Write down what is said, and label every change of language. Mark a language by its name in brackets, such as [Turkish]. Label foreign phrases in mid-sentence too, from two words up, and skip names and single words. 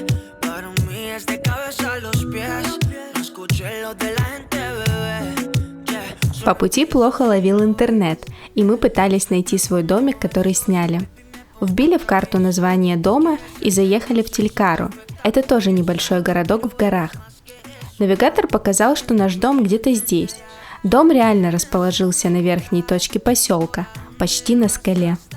[Spanish] para mí es de cabeza a los pies. No escuché lo de la gente, bebé. [Russian] По пути плохо ловил интернет, и мы пытались найти свой домик, который сняли. Вбили в карту название дома и заехали в Телькару. Это тоже небольшой городок в горах. Навигатор показал, что наш дом где-то здесь. Дом реально расположился на верхней точке поселка, почти на скале.